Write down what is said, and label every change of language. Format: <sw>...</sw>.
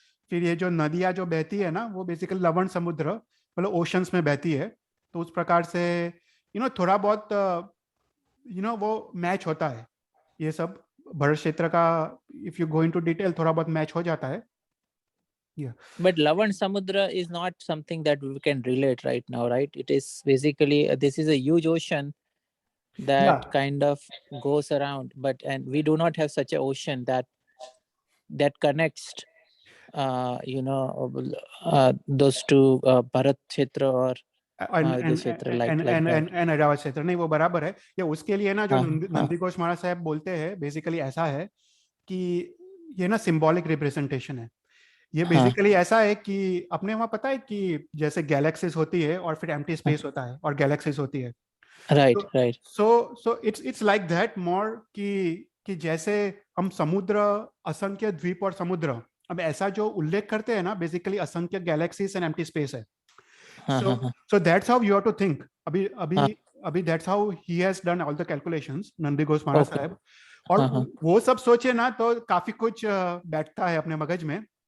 <hi>फिर ये जो नदियां जो बहती है ना, वो बेसिकली लवण समुद्र मतलब ओशंस में बहती है। तो उस प्रकार से थोड़ा बहुत वो मैच होता है, ये सब भरत क्षेत्र का,</hi> <en>if you go into detail</en> <hi>थोड़ा बहुत मैच हो जाता है।</hi> <en>But Lavan Samudra is not something that we can relate right now, right? It is basically this is a huge ocean that kind of goes around, and we do not have such an ocean that connects those two Bharat Kshetra or this Kshetra like that.</en> <hi>Airavat क्षेत्र नहीं, वो बराबर है। ये उसके लिए ना जो नंदी घोष महाराज साहब बोलते हैं, बेसिकली ऐसा है कि ये ना सिंबॉलिक रिप्रेजेंटेशन है। ये बेसिकली ऐसा है कि अपने वहां पता है कि जैसे गैलेक्सीज होती है और फिर एम्प्टी स्पेस होता है और गैलेक्सीज होती है, right.</hi> <en>so it's like that more</en> <hi>कि जैसे हम समुद्र, असंख्य द्वीप और समुद्र, अब ऐसा जो उल्लेख करते हैं ना, बेसिकली असंख्य गैलेक्सीज एंड एम्प्टी स्पेस है।</hi> <en>So that's how you have to think. अभी that's how he has done all the calculations, Nandi Ghosh Maharaj Saheb.</en> <hi>और वो सब सोचे ना तो काफी कुछ बैठता है अपने मगज में।</hi>